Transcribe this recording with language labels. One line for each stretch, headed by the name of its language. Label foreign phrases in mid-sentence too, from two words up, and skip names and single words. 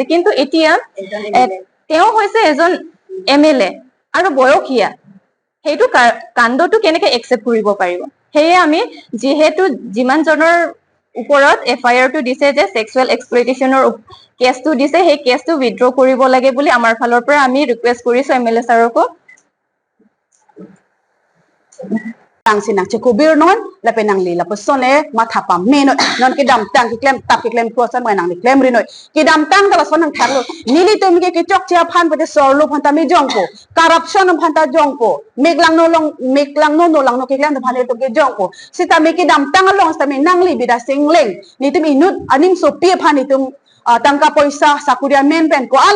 Assamese: কিন্তু এতিয়া তেওঁ হৈছে এজন MLA আৰু বয়সীয়া, সেইটো কাণ্ডটো কেনেকে একচেপ্ট কৰিব পাৰিব? সেয়ে আমি যিহেতু যিমানজনৰ ওপৰত FIR টো দিছে যে
English: sexual exploitation
Assamese: কেছটো দিছে সেই কেছটো উইথড্ৰ কৰিব লাগে বুলি আমাৰ ফালৰ পৰা আমি ৰিকুৱেষ্ট কৰিছো MLA ছাৰকো
Karbi: tang sinang chekubir non la penang li la posone matha pam me no non ki dam tang ki klem tap ki klem ko san mai nang ni klem ri noi ki dam tang da son nang thang lo nili tum ki chok chia phan pade sor lo phan ta mi jong ko corruption phan ta jong ko meklang no lang no ki klem ta phan to ki jong ko sita me ki dam tang long sta me nang li bida singleng ni tum inut aning so pi phan ni tum tangka poisa sakuria men pen ko ala